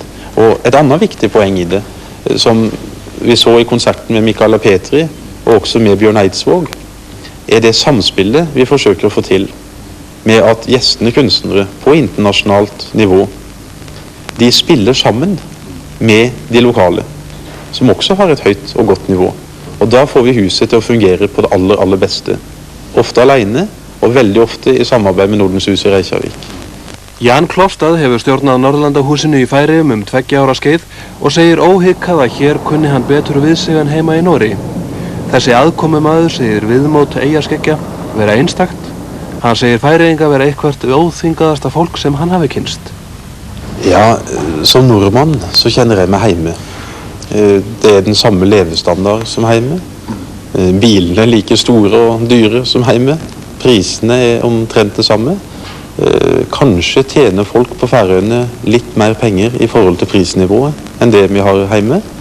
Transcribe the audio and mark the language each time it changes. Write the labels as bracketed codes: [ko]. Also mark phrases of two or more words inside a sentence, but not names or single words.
[no] Og et annet viktig poeng i det, som vi så i konserten med Mikaela Petri, og også med Bjørn Eidsvåg, er det samspillet vi forsøker å få til med at gjestende kunstnere på internasjonalt nivå, de spiller sammen med de lokale, som også har et høyt og godt nivå. Og da får vi huset til å fungere på det aller, aller beste. Ofte alene, og veldig ofte i samarbeid med Nordens hus i Reykjavik. [is] Jan Klofstad hefur stjórnað Norðurlandahúsinu í Færeyjum 2 ára skeið og segir óhikað að hér kunni hann betur við sig en heima í Noregi. Þessi aðkomumaður segir viðmót eyjaskeggja vera einstakt. Hann segir Færeyinga vera eitthvert óþvingaðasta fólk sem hann hafi kynst. [no] Ja, som nordmann så kjenner jeg meg heime. Det er den samme levestandard som heime. Bilene er like store og dyre som heime. Prisene er omtrent det samme. Kanskje tjener folk på Færøyene litt mer penger i forhold til prisnivået enn det vi har hjemme.